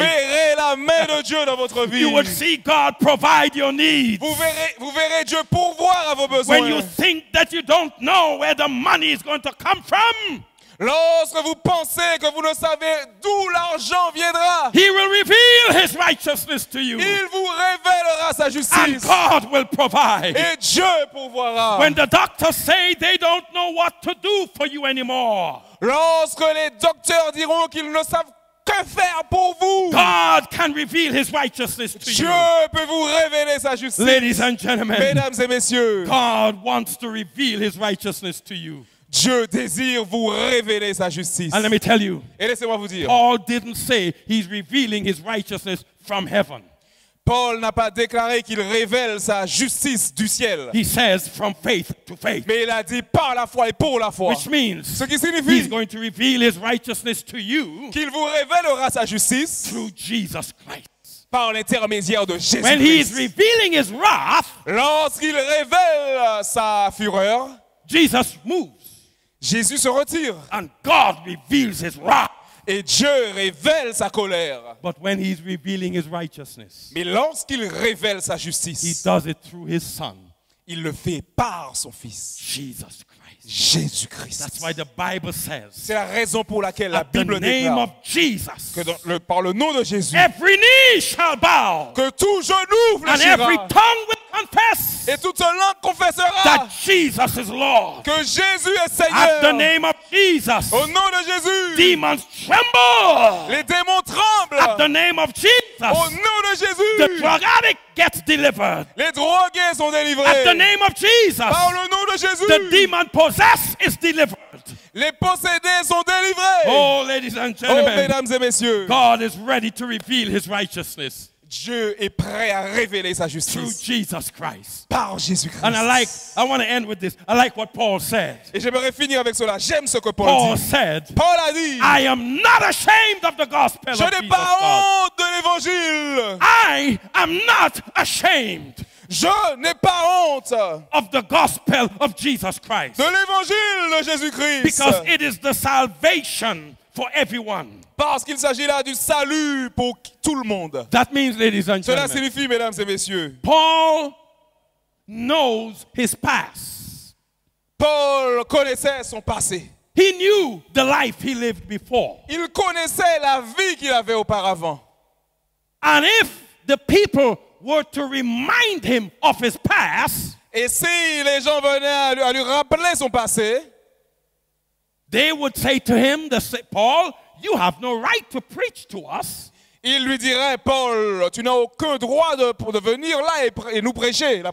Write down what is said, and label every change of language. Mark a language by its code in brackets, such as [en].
[fr] verrez la main de Dieu dans votre vie. [en] You will see God provide your needs. [fr] Vous verrez Dieu pourvoir à vos besoins. [en] When you think that you don't know where the money is going to come from, [fr] Lorsque vous pensez que vous ne savez d'où l'argent viendra, [en] he will reveal his righteousness to you. [fr] il vous révélera sa [en] And [fr] justice. [en] God will provide. [fr] Et Dieu pourvoira. [en] When the doctors say they don't know what to do for you anymore, [fr] Lorsque les docteurs diront qu'ils ne savent que faire pour vous, [en] God can reveal his righteousness to [fr] Dieu [en] you. [fr] peut vous révéler sa justice. [en] Ladies and gentlemen, [fr] Mesdames et messieurs, [en] God wants to reveal his righteousness to you. [fr] Dieu désire vous révéler sa justice. [en] And let me tell you, [fr] Et laissez-moi vous dire, [en] Paul didn't say he's revealing his righteousness from heaven. [fr] Paul n'a pas déclaré qu'il révèle sa justice du ciel, [en] He says from faith to faith, [fr] mais il a dit par la foi et pour la foi. [en] which means [fr] Ce qui [en] he's [fr] signifie [en] going to reveal his righteousness to you [fr] qu'il vous révélera sa justice [en] through Jesus Christ. [fr] par l'intermédiaire de [en] When he is [fr] Jésus-Christ. [en] revealing his wrath, [fr] Lorsqu'il révèle sa fureur, [en] Jesus moves [fr] Jésus se retire [en] and God reveals his wrath. [fr] et Dieu révèle sa colère. [en] But when he's revealing his righteousness, [fr] Mais lorsqu'il révèle sa [en] he [fr] justice, [en] does it through his son, [fr] il le fait par son Fils, [en] Jesus Christ. [fr] Jésus-Christ. [en] That's why the Bible says, [fr] C'est la raison pour laquelle la [en] at the [fr] Bible [en] name [fr] déclare [en] of Jesus, [fr] que par le nom de Jésus, [en] every knee shall bow [fr] que tout genou [en] and every [fr] fléchira [en] tongue will confess [fr] et toute langue confessera [en] that Jesus is Lord. [fr] que Jésus est [en] At the [fr] Seigneur. [en] name of Jesus, [fr] Au nom de Jésus, [en] demons tremble. [fr] les démons [en] At the [fr] tremblent. [en] name of [fr] Au [en] Jesus, [fr] nom de [en] the [fr] Jésus, [en] drug addict gets delivered. [fr] les drogués sont [en] At the [fr] délivrés. [en] name of Jesus, [fr] Par le nom de [en] the [fr] Jésus, [en] demon possessed is delivered. [fr] les possédés sont délivrés. [en] Oh, ladies and [fr] Oh, [en] gentlemen, [fr] mesdames et messieurs, [en] God is ready to reveal his righteousness [fr] Dieu est prêt à révéler sa [en] through [fr] justice [en] Jesus Christ. [fr] par Jésus-Christ. [en] And I want to end with this. I like what Paul said. [fr] Et j'aimerais finir avec cela. J'aime ce que Paul Paul dit. [en] said, [fr] Paul a dit, [en] I am not ashamed of the gospel [fr] je [en] of [fr] n'ai [en] Jesus [fr] pas [en] Christ. [fr] honte de l'évangile. [en] I am not ashamed [fr] Je n'ai pas honte [en] of the gospel of Jesus Christ, [fr] de l'évangile de Jésus-Christ. [en] because it is the salvation for everyone. [fr] Parce qu'il s'agit là du salut pour tout le monde. [en] That means, ladies and [fr] Cela [en] gentlemen, [fr] signifie, mesdames et messieurs, [en] Paul knows his past. [fr] Paul connaissait son passé. [en] He knew the life he lived before. [fr] Il connaissait la vie qu'il avait auparavant. [en] And if the people were to remind him of his past, [fr] Et si les gens venaient à lui rappeler son passé, [en] they would say to him, Paul, you have no right to preach to us [fr] ils lui diraient, Paul, tu n'as aucun droit de venir là et nous prêcher la